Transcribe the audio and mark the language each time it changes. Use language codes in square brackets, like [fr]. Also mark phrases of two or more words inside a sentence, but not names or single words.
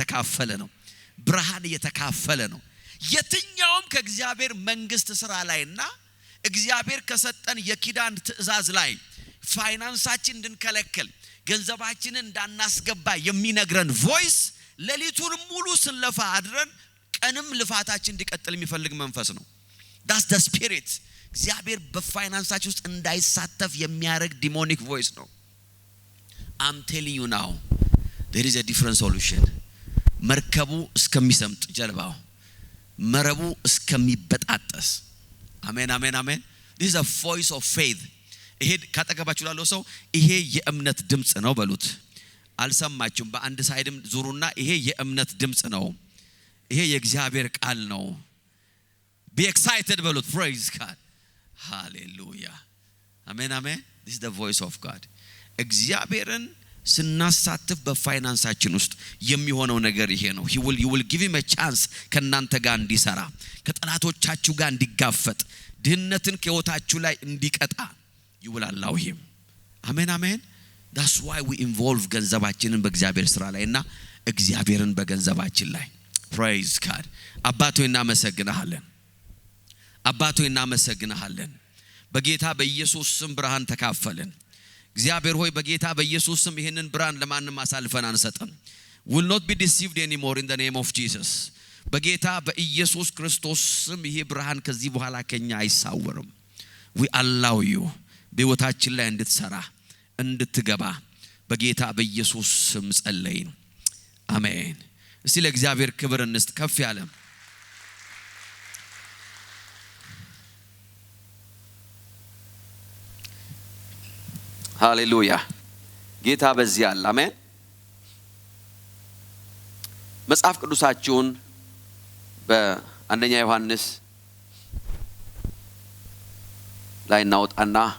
[am] እየተካፈለ ነው የትኛውም ከእግዚአብሔር መንግስት ስራ ላይና እግዚአብሔር ከሰጠን የኪዳን ትእዛዝ ላይ ፋይናንሳችን እንድንከለከል ገንዘባችንን እንዳናስገባ የሚነግረን ቮይስ ለሊቱን ሙሉ ስንለፋ አድረን ቀንም ልፋታችን እንዲቀጥል የሚፈልግ መንፈስ ነው [en] that's the spirit [am] እግዚአብሔር በፋይናንሳችን ውስጥ እንዳይሳተፍ የሚያረግ ዲሞኒክ ቮይስ ነው [en] I'm telling you now there is a different solution [am] መርከቡ እስከሚሰምጥ ጀልባው መረቡ እስከሚበጣጠስ አሜን አሜን አሜን [en] this is a voice of [am] faith ይሄ ካጠገባችሁ ላለው ሰው ይሄ የእምነት ድምጽ ነው በሉት አልሰማችሁም በአንድ ሳይድም ዙሩና ይሄ የእምነት ድምጽ ነው ይሄ የእግዚአብሔር ቃል ነው [en] be excited [am] በሉት [en] praise God hallelujah [am] አሜን አሜን [en] this is the voice of [am] God እግዚአብሔርን ስናሳትፍ በፋይናንሳችን ውስጥ የሚሆነው ነገር ይሄ ነው [en] you will give him a chance [am] ከናንተ ጋር እንዲሰራ ከጠላቶቻችሁ ጋር እንዲጋፈጥ ድህነትን ከህይወታችሁ ላይ እንዲቀጣ [en] you will allow him [am] አሜን አሜን [en] that's why we involve [am] ገንዘባችንን በእግዚአብሔር ስራ ላይና እግዚአብሔርን በገንዘባችን ላይ [en] praise God [am] አባቶ እናመሰግናለን በጌታ በኢየሱስ ስም ብርሃን ተካፈልን እግዚአብሔር ሆይ በጌታ በኢየሱስ ስም ይሄንን ብርሃን ለማንም አሳልፈን አንሰጥም [en] will not be deceived anymore in the name of Jesus [am] በጌታ በኢየሱስ ክርስቶስ ስም ይሄ ብርሃን ከዚህ በኋላ ከኛ አይሳወርም [en] we allow you [am] በህይወታችን ላይ እንድትሰራ እንድትገባ በጌታ በኢየሱስ ስም ጸለይን አሜን እስቲ ለእግዚአብሔር ክብር እንስጥ ከፍ ያለ ሃሌሉያ ጌታ በዚህ አለ አሜን መጽሐፍ ቅዱሳችሁን በአንደኛ ዮሐንስ ላይ እናውጣና